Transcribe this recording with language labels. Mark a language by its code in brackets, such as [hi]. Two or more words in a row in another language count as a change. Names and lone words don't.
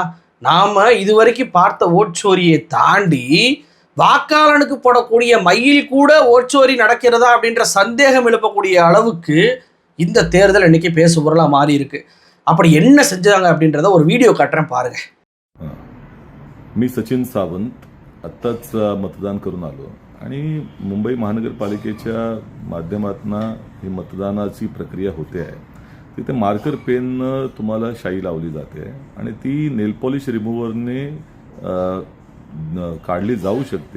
[ta] நாம் இதுவரைக்கும் பார்த்த ஓட்சோரியை தாண்டி வாக்காளனுக்கு போடக்கூடிய மையில் கூட ஓட்சோரி நடக்கிறதா அப்படின்ற சந்தேகம் எழுப்பக்கூடிய அளவுக்கு இந்த தேர்தல் இன்னைக்கு பேசு பொருளாக மாறி இருக்கு. அப்படி என்ன செஞ்சாங்க அப்படின்றத ஒரு வீடியோ காட்டுறேன் பாருங்க. [mr] मी सचिन सावंत आत्ताच मतदान करून आलो आणि मुंबई महानगरपालिकेच्या माध्यमातून ही मतदानाची प्रक्रिया होते आहे. तिथे मार्कर पेन तुम्हाला शाई लावली जाते आणि ती नेल पॉलिश रिमूव्हरने काढली जाऊ शकते.